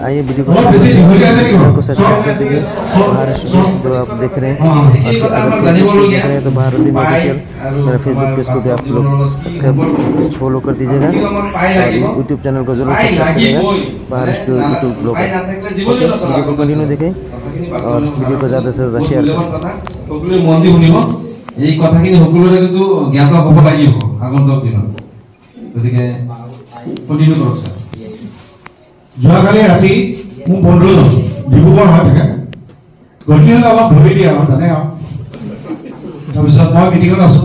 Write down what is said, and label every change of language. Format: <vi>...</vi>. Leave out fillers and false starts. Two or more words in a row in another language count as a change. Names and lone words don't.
<hi>आइए वीडियो को सब्सक्राइब कर दीजिए। महाराष्ट्र जो आप देख रहे हैं, और अगर फेसबुक देख रहे हैं तो बहारुद्दीन ऑफिशियल मेरा</hi> <en>Facebook page</en> <hi>को भी आप लोग</hi> <en>subscribe follow</en> <hi>कर दीजिएगा और</hi> <en>YouTube channel</en> <hi>को जरूर सब्सक्राइब करिएगा, महाराष्ट्र यूट्यूब ब्लॉग। वीडियो को कंटिन्यू देखें और वीडियो को ज़्यादा से ज़्यादा शेयर करें।</hi> <as>এই কথাখিনি সকলোৰে কিন্তু জ্ঞাত হ'ব লাগিব আগন্তুক দিনত। গতিকে কন্টিনিউ কৰক স্যাৰ। যোৱাকালি ৰাতি মোৰ বন্ধুজন ডিব্ৰুগড় হৈ থাকে গতিকে অলপ ধৰি দিয়া জানে আৰু তাৰপিছত মই মিটিঙত আছোঁ।</as>